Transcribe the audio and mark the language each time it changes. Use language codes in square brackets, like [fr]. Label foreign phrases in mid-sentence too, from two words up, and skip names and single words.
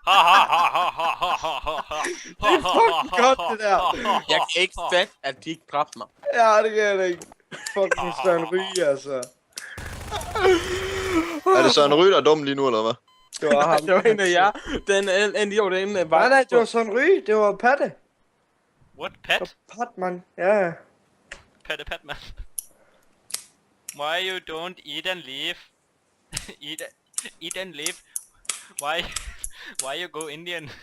[da] Det er fucking godt, det der. Jeg kan ikke fatte, at de ikke dræbte mig. Ja, det kan jeg da ikke. Fucking Søren Ryge, altså. Er det Søren Ryge, der er dum lige nu, eller hvad? Det var ham. Det var en af jer. Den idiot inde var... Nej, det var Søren Ryge. Det var Patte. [en] What? Pat? [da] Patman, ja. Patman. [en] Why you don't eat and live? Eat and live? Why you go Indian?